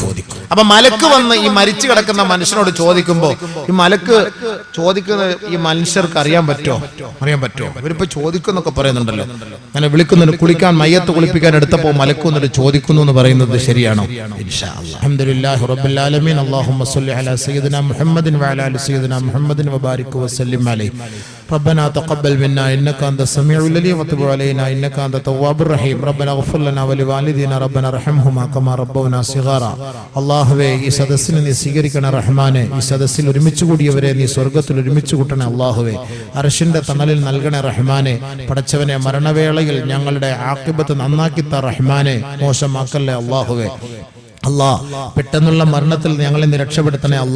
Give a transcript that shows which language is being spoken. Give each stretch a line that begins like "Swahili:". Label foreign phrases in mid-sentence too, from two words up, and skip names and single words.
Malayalam: അപ്പൊ മലക്ക് വന്ന് ഈ മരിച്ചു കിടക്കുന്ന മനുഷ്യനോട് ചോദിക്കുമ്പോ ഈ മലക്ക് ചോദിക്കുന്നത് ഈ മനുഷ്യർക്ക് അറിയാൻ പറ്റുമോ? ഇവരിപ്പോ ചോദിക്കുന്നൊക്കെ പറയുന്നുണ്ടല്ലോ, അങ്ങനെ വിളിക്കുന്നുണ്ട്. കുളിക്കാൻ, മയ്യത്ത് കുളിപ്പിക്കാൻ എടുത്തപ്പോ മലക്ക് വന്നിട്ട് ചോദിക്കുന്നു എന്ന് പറയുന്നത് ശരിയാണോ?
Arabic: إن شاء الله. الحمد لله رب العالمين. اللهم صل على سيدنا محمد وعلى آل سيدنا محمد وبارك وسلم عليه. ربنا تقبل منا انك انت السميع العليم وتب علينا انك انت التواب الرحيم. ربنا اغفر لنا ولوالدينا ربنا ارحمهما كما ربونا صغارا.
Malayalam: അല്ലാഹുവേ, ഈ സദസ്സിനെ നീ സ്വീകരിക്കണേ റഹ്മാനെ. ഈ സദസ്സിൽ ഒരുമിച്ച് കൂടിയവരെ നീ സ്വർഗ്ഗത്തിൽ ഒരുമിച്ച് കൂട്ടണേ അല്ലാഹുവേ. അർശിന്റെ തണലിൽ നൽകണേ റഹ്മാനെ. പടച്ചവനെ, മരണവേളയിൽ ഞങ്ങളുടെ ആഖിബത്ത് നന്നാക്കിത്ത റഹ്മാനെ, മോശമാക്കല്ലേ അല്ലാഹുവേ. അല്ലാ, പെട്ടെന്നുള്ള മരണത്തിൽ ഞങ്ങളെ നീ രക്ഷപ്പെടുത്തണേ അല്ലാ.